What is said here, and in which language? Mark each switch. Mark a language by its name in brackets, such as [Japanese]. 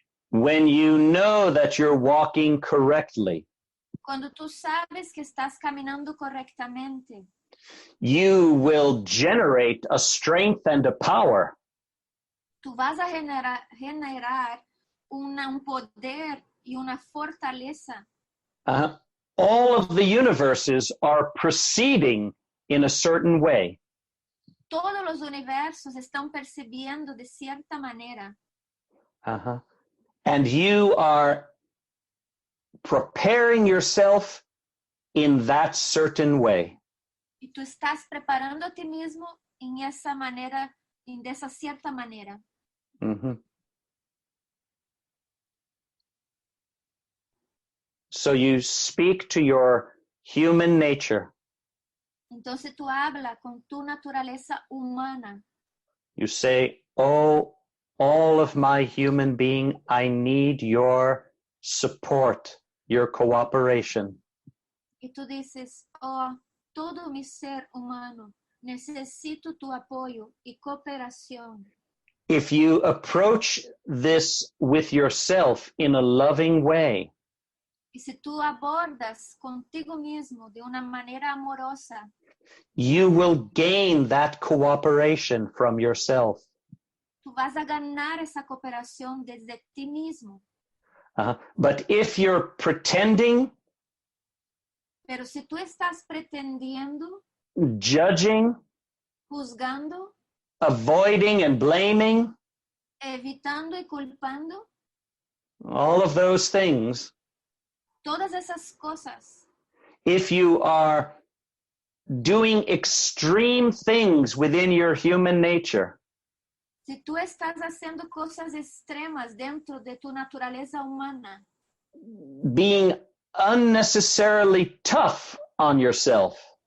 [English] when you know that you're walking correctly, [Spanish] cuando tú sabes que estás caminando correctamente, [English] you will generate a strength and a power [Spanish] tú vas a generar un poder y una fortaleza. [English] all of the universes are proceeding in a certain way. [Spanish] Todos los universos están percibiendo de cierta manera. [English] And you are preparing yourself in that certain way. [Spanish] Y tú estás preparando a ti mismo en esa manera, de esa cierta manera. [English] So you speak to your human nature. [Spanish] Entonces tú hablas con tu naturaleza humana. [English] You say, oh, all of my human being, I need your support, your cooperation. [Spanish] Y tú dices, oh, todo mi ser humano, necesito tu apoyo y cooperación. [English] If you approach this with yourself in a loving way, [Spanish] Y si tú abordas contigo mismo de una manera amorosa, [English] you will gain that cooperation from yourself. [Spanish] tú vas a ganar esa cooperación desde ti mismo. [English] But if you're pretending, [Spanish] Pero si tú estás pretendiendo, [English] judging, [Spanish] juzgando, [English] avoiding and blaming, [Spanish] evitando y culpando, [English] all of those things, [Spanish] todas esas cosas, [English] if you are doing extreme things within your human nature, [Spanish] si tú estás haciendo cosas extremas dentro de tu naturaleza humana, [English] being unnecessarily tough on yourself,